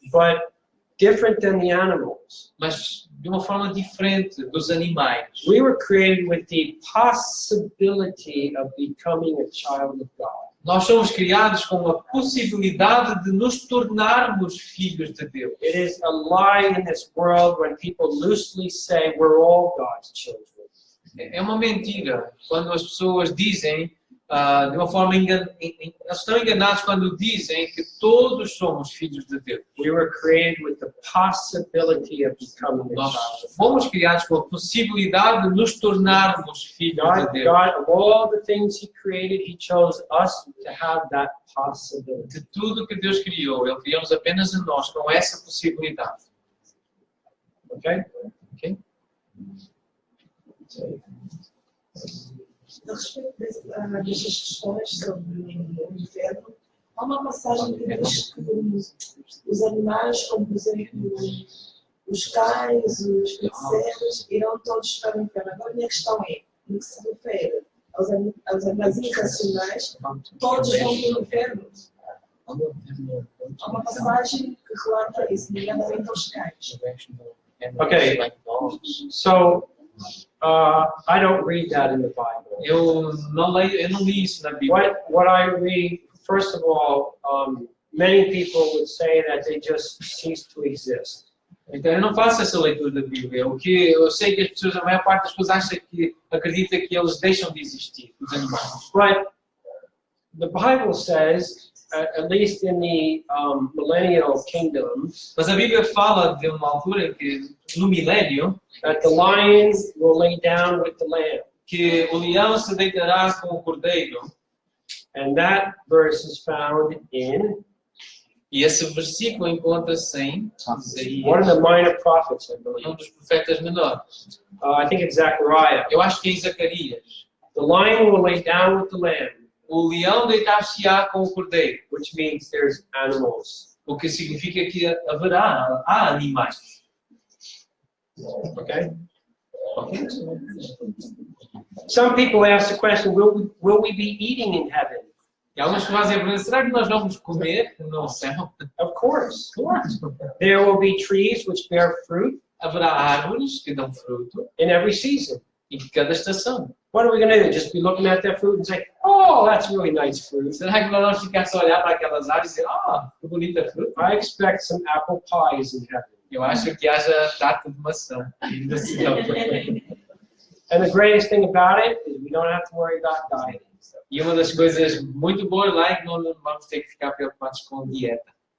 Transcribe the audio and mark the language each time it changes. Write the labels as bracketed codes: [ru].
[en] But different than the animals. [pt] mas de uma forma diferente dos animais. [en] We were created with the possibility of becoming a child of God. [pt] Nós somos criados com a possibilidade de nos tornarmos filhos de Deus. [en] It is a lie in this world when people loosely say we're all God's children. [pt] É uma mentira quando as pessoas dizem, de uma forma eles estão enganados quando dizem que todos somos filhos de Deus. [en] We were created with the possibility of becoming a [pt] Nós [en] child of [pt] fomos criados com a possibilidade de nos tornarmos filhos [en] God. [pt] de Deus. [en] God, of all the things He created, He chose us to have that possibility. [pt] De tudo que Deus criou, Ele criou-nos apenas a nós com essa possibilidade. [en] Okay? [pt] Ok? A respeito destas questões sobre o inferno, há uma passagem que diz que os animais, como por exemplo os cães, os feiticeiros, irão todos para o inferno. Agora a minha questão é, no que se refere aos animais irracionais, todos vão para o inferno? Há uma passagem que relata isso, nomeadamente aos cães. [en] Okay. So, I don't read that in the Bible. [pt] Eu não li isso na Bíblia. [en] What I read, first of all, many people would say that they just cease to exist. [pt] Então eu não faço essa leitura da Bíblia. O que eu sei que as pessoas, a maior parte das pessoas acredita que eles deixam de existir, os animais. [en] But the Bible says, at least in the millennial kingdom, [pt] Mas a Bíblia fala de uma altura em que, no milênio, [en] that the lion will lay down with the lamb. [pt] que o leão se deitará com o cordeiro. [en] And that verse is found in [pt] E esse versículo encontra-se em Isaías, [en] one of the minor prophets, I believe. [pt] um dos profetas menores. [en] I think it's Zechariah. [pt] Eu acho que é em Zacarias. [en] The lion will lay down with the lamb, [pt] O leão deitar-se-á com o cordeiro, [en] which means there's animals. [pt] o que significa que há animais. [en] Okay? Some people ask the question, will we be eating in heaven? [pt] E alguns fazem a pergunta, será que nós vamos comer no céu? [en] Of course. There will be trees which bear fruit [pt] Haverá árvores que dão fruto [en] in every season. [pt] em cada estação. [en] What are we going to do? Just be looking at that fruit and say, oh, that's really nice fruit. [pt] Será que nós vamos ficar só a olhar para aquelas árvores e dizer, que bonita fruta? [en] I expect some apple pies in heaven. [pt] Eu acho que haja tarta de maçã. no céu. [en] And the greatest thing about it is we don't have to worry about dieting. [pt] E uma das coisas muito boas lá é que não vamos ter que ficar preocupados com dieta.